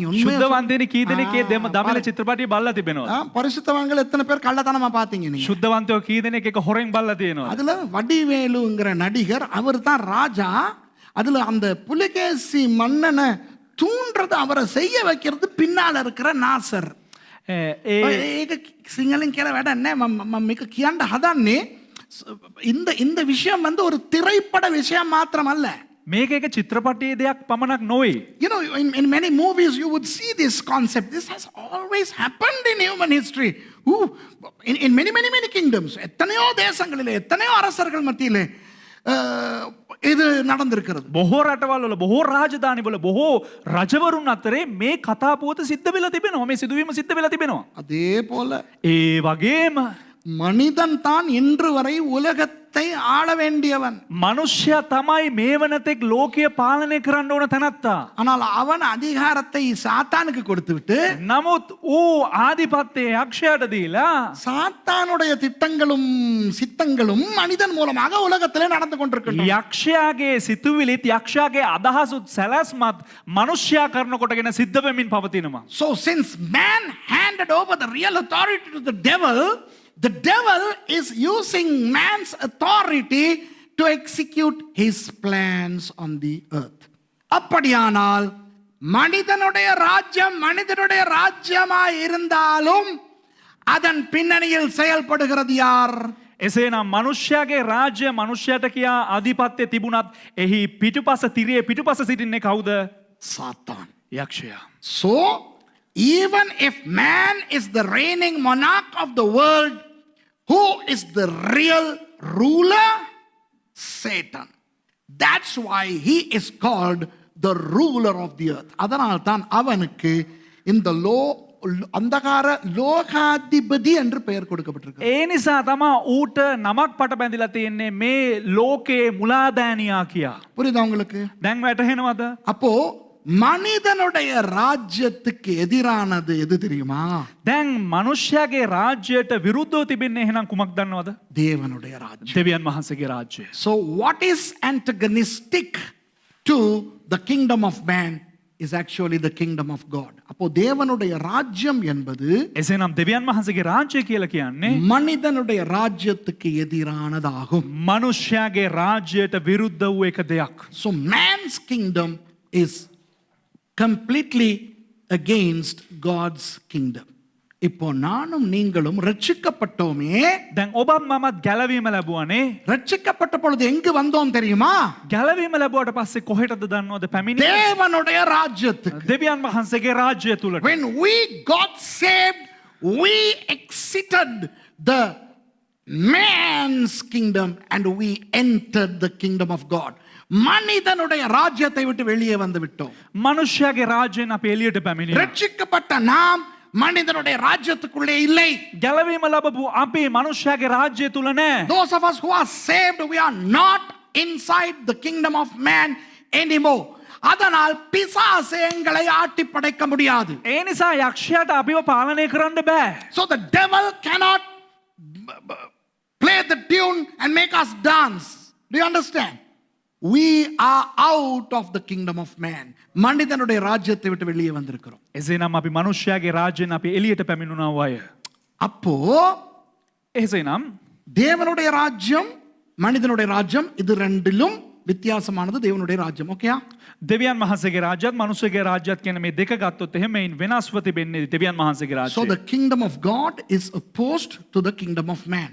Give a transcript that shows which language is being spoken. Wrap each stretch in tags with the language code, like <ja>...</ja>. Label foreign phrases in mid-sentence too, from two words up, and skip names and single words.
<ta>உண்மையா</ta> <si>ශුද්ධවන්තයනි කී දෙනෙක් ඒ දමිළ චිත්‍රපටිය බලලා තිබෙනවද?</si> <ta>பரிசுத்தவான்கள் எத்தனை பேர் கள்ளத்தனமா பார்த்தீங்க நீங்க?</ta> <si>ශුද්ධවන්තයෝ කී දෙනෙක් එක හොරෙන් බලලා තියෙනවද?</si> <ta>அதுல வடிவேலுங்கிற நடிகர் அவர் தான் ராஜா. அதுல அந்த புலிகேசி மன்னனை தூண்டுறது, அவரை செய்ய வைக்கிறது பின்னால இருக்கிற நாசர்.</ta> <si>ඒක සිංහලෙන් කියලා වැඩක් නැහැ. මම මේක කියන්න හදන්නේ</si> <ta>இந்த விஷயம் வந்து ஒரு திரைப்பட விஷயம் மாத்திரம் அல்ல.</ta> <si>මේක එක චිත්‍රපටයේ දෙයක් පමණක් නොවේ.</si> <en>You know, in many movies you would see this concept. This has always happened in human history. In many kingdoms.</en> <ta>எத்தனையோ தேசங்களிலே, எத்தனையோ அரசர்கள் மத்தியிலே இது நடந்திருக்கிறது.</ta> <si>බොහෝ රටවල් වල, බොහෝ රාජධානි වල, බොහෝ රජවරුන් අතරේ මේ කතා පුවත සිද්ධ වෙලා තිබෙනවා. මේ සිදුවීම සිද්ධ වෙලා තිබෙනවා.</si> <ta>அதே போல</ta> <si>ඒ වගේම</si> <ta>மனிதன் தான் இன்று வரை உலகத்தை ஆள வேண்டியவன்.</ta> <si>මනුෂ්‍යයා තමයි මේ වනතෙක් ලෝකය පාලනය කරන්න ඕන තැනැත්තා.</si> <ta>ஆனால் அவன் அதிகாரத்தை சாத்தானுக்கு கொடுத்துவிட்டு,</ta> <si>නමුත් ඌ ආධිපත්‍යය යක්ෂයාට දීලා</si> <ta>சாத்தானுடைய திட்டங்களும் சித்தங்களும் மனிதன் மூலமாக உலகத்திலே நடந்து கொண்டிருக்கின்றன.</ta> <si>යක්ෂයාගේ සිතුවිලිත් යක්ෂයාගේ අදහසුත් සැලැස්මත් මනුෂ්‍යයා කරන කොටගෙන සිද්ධ වෙමින් පවතිනවා.</si> <en>So since man handed over the real authority to the devil is using man's authority to execute his plans on the earth.</en> <ta>அப்படியானால் மனிதனுடைய ராஜ்யமாய் இருந்தாலும் அதன் பின்னணியில் செயல்படுகிறது யார்?</ta> <si>එසේනම් මනුෂ්‍යයාගේ රාජ්‍ය මනුෂ්‍යයට කියා ආධිපත්‍ය තිබුණත් එහි පිටුපස තිරේ පිටුපස සිටින්නේ කවුද?</si> <ta>சாத்தான்.</ta> <si>යක්ෂයා.</si> <en>So even if man is the reigning monarch of the world, who is the real ruler? Satan. That's why he is called the ruler of the earth.</en> <ta>அதனால் தான் அவனுக்கு இந்த அந்தகார லோகாதிபதி என்று பெயர் கொடுக்கப்பட்டிருக்கு.</ta> <si>ඒ නිසා තමයි ඌට නමක් පට බැඳිලා තියෙන්නේ මේ ලෝකයේ මුලාදෑනියා කියා.</si> <ta>புரியுதா உங்களுக்கு?</ta> <si>දැන් වැටහෙනවද?</si> <ta>அப்போ மனிதனுடைய ராஜ்யத்துக்கு எதிரானது எது தெரியுமா?</ta> <si>දැන් මනුෂ්‍යයාගේ රාජ්‍යයට විරුද්ධව තිබෙන්නේ එහෙනම් කුමක් දන්නවද?</si> <ta>தேவனுடைய ராஜ்யம்.</ta> <si>දෙවියන් වහන්සේගේ රාජ්‍යය.</si> <en>So what is antagonistic to the kingdom of man is actually the kingdom of God.</en> <ta>அப்போ தேவனுடைய ராஜ்யம் என்பது</ta> <si>එසේනම් දෙවියන් වහන්සේගේ රාජ්‍යය කියලා කියන්නේ</si> <ta>மனிதனுடைய ராஜ்யத்துக்கு எதிரானதாகும்.</ta> <si>මනුෂ්‍යයාගේ රාජ්‍යයට විරුද්ධ වූ එක දෙයක්.</si> <en>So man's kingdom is completely against God's kingdom.</en> <ta>இப்போ நானும் நீங்களும் ரட்சிக்கப்பட்டோமே.</ta> <si>දැන් ඔබත් මමත් ගැලවීම ලැබුවානේ.</si> <ta>ரட்சிக்கப்பட்ட பொழுது எங்கு வந்தோம் தெரியுமா?</ta> <si>ගැලවීම ලැබුවට පස්සේ කොහෙටද දන්නවද පැමිණෙන්නේ?</si> <ta>தேவனுடைய ராஜ்யத்துக்கு.</ta> <si>දෙවියන් වහන්සේගේ රාජ්‍යය තුලට.</si> <en>When we got saved, we exited the man's kingdom and we entered the kingdom of God.</en> <ta>மனிதனுடைய ராஜ்யத்தை விட்டு வெளியே வந்து விட்டோம்.</ta> <si>මනුෂ්‍යයාගේ රාජ්‍යයෙන් අපි එළියට පැමිණියා.</si> <ta>ரட்சிக்கப்பட்ட நாம் மனிதனுடைய ராஜ்யத்துக்குள்ளே இல்லை.</ta> <si>ගැලවීම ලැබපු අපි මනුෂ්‍යයාගේ රාජ්‍යය තුල නැහැ.</si> <en>Those of us who are saved, we are not inside the kingdom of man anymore. அதனால் பிசாசு எங்களை ஆட்டி படைக்க முடியாது. ඒ නිසා යක්ෂයාට අපිව පාලනය කරන්න බෑ. So the devil cannot play the tune and make us dance. Do you understand? We are out of the kingdom of man.</en> <ta>மனிதனுடைய ராஜ்யத்தை விட்டு வெளியே வந்திருக்கிறோம்.</ta> <si>එසේනම් අපි මනුෂ්‍යයාගේ රාජ්‍යයෙන් අපි එළියට පැමිණුණා වය.</si> <ta>அப்போ</ta> <si>එසේනම්</si> <ta>தேவனுடைய ராஜ்யம் மனிதனுடைய ராஜ்யம் இது ரெண்டிலும் வித்தியாசமானது தேவனுடைய ராஜ்யம். ஓகேயா?</ta> <si>දෙවියන් වහන්සේගේ රාජ්‍යත් මනුෂ්‍යගේ රාජ්‍යත් කියන මේ දෙක ගත්තොත් එහෙම මේන් වෙනස්ව තිබෙන්නේ දෙවියන් වහන්සේගේ</si> <en>So</en> <si>රාජ්‍යය.</si> <en>the kingdom of God is opposed to the kingdom of man.</en>